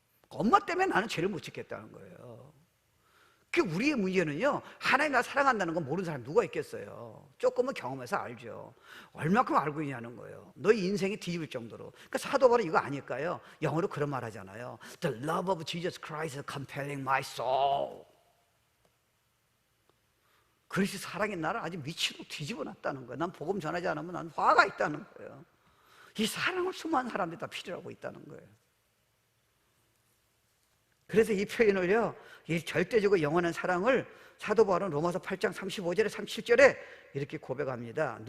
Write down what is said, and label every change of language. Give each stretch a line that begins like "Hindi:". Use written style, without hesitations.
Korean: 엄마 때문에 나는 죄를 못 짓겠다는 거예요. 그 우리의 문제는요, 하나님 나 사랑한다는 건 모르는 사람 누가 있겠어요? 조금은 경험해서 알죠. 얼마큼 알고 있냐는 거예요. 너희 인생이 뒤집을 정도로. 그러니까 사도 바울은 이거 아닐까요? 영어로 그런 말 하잖아요.
English: The love of Jesus Christ is compelling my soul.
Korean: 그리스도 사랑의 나를 아주 미치도록 뒤집어 놨다는 거예요. 난 복음 전하지 않으면 난 화가 있다는 거예요. 이 사랑을 수많은 사람들이 다 필요하고 있다는 거예요. 그래서 이 표현을요, 이 절대적으로 영원한 사랑을 사도 바울은 로마서 8장 35절에 37절에 이렇게 고백합니다.